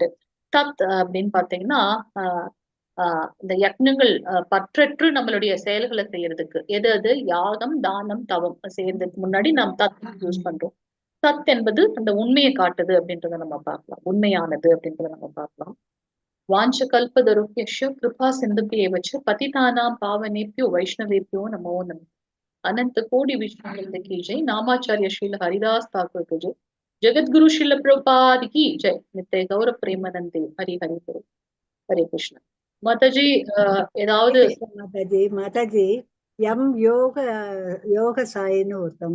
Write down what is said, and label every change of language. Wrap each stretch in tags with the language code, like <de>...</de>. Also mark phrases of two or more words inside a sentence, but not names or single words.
<ta>தத் அப்படின்னு பாத்தீங்கன்னா இந்த யக்ஞங்கள் பற்றற்று நம்மளுடைய செயல்களை செய்யறதுக்கு எது யாகம் தானம் தவம் செய்யறதுக்கு முன்னாடி நாம் தத் யூஸ் பண்றோம். தத் என்பது அந்த உண்மையை காட்டுது அப்படின்றத நம்ம பார்க்கலாம், உண்மையானது அப்படின்றத நம்ம பார்க்கலாம்.</ta> <sa>वाञ्छ कल्पतरुष्य कृपा सिन्धुभ्येवच्च पतितानां पावनेभ्यो वैष्णवेभ्यो नमो नमः.</sa> <hi>अनंत कोटि विष्णु की जय. नामाचार्य श्रील हरिदास ठाकुर की जय. जगद्गुरु श्रील प्रभुपाद की जय. नित्य गौर प्रेमानंदे. हरि हरि गुरु. हरे कृष्ण.</hi> <ta>माताजी ஏதாவது மாதாஜி, எம் யோக சாயின்னு ஒருத்தவங்க</ta>